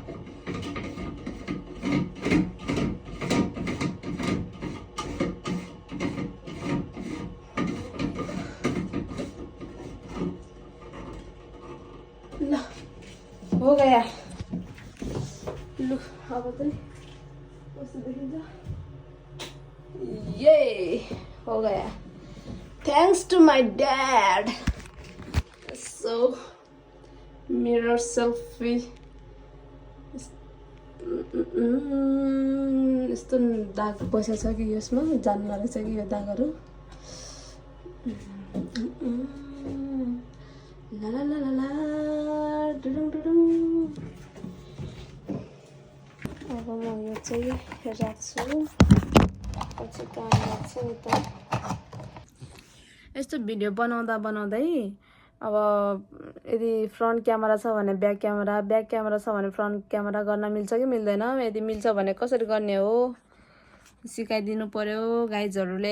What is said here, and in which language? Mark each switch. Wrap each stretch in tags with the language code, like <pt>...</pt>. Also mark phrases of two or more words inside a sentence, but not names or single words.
<ne>ल</ne> <hi>हो गया</hi> <ne>लु अब चाहिँ कस्तो देखिन्छ</ne> <hi>ये हो गया</hi> <en>thanks to my dad so mirror selfie</en> <ne>यस्तो दाग बसेछ कि यसमा जान्न रहेछ कि यो दागहरू ला ला ला ला डुडुङ डुडुङ अब म यो चाहिँ राख्छु पछि काम लाग्छ नि त यस्तो भिडियो बनाउँदै अब यदि</ne> <en>front camera</en> <ne>छ भने</ne> <en>back camera</en> <ne>छ भने</ne> <en>front camera</en> <ne>गर्न मिल्छ कि मिल्दैन, यदि मिल्छ भने कसरी गर्ने हो सिकाइदिनु पर्यो गाइजहरूले।</ne>